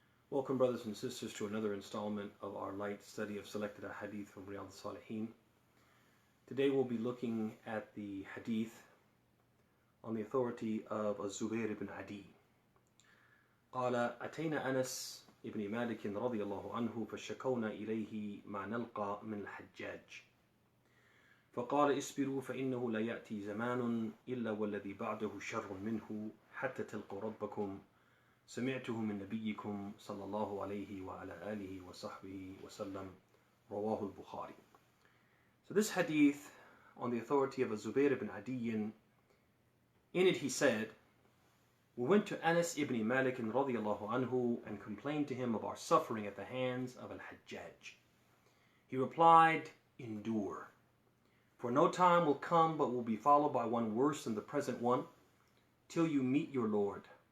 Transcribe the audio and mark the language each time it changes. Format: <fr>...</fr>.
<en>Welcome, brothers and sisters, to another installment of our light study of selected Ahadeeth from Riyaadus Saaliheen. Today we'll be looking at the Hadith on the authority of Zubayr ibn Adi.</en> <ar>قال أتينا أنس ابن مالك رضي الله عنه فشكونا إليه ما نلقى من الحجاج فقال اصبروا فإنه لا يأتي زمان إلا والذي بعده شر منه حتى تلقوا ربكم سمعته من نبيكم صلى الله عليه وعلى آله وصحبه وسلم رواه البخاري.</ar> <en>So this hadith on the authority of Zubayr ibn Adi, in it he said, we went to Anas ibn Malik radiyallahu anhu and complained to him of our suffering at the hands of Al-Hajjaj. He replied, endure. For no time will come but will be followed by one worse than the present one, till you meet your Lord.</en>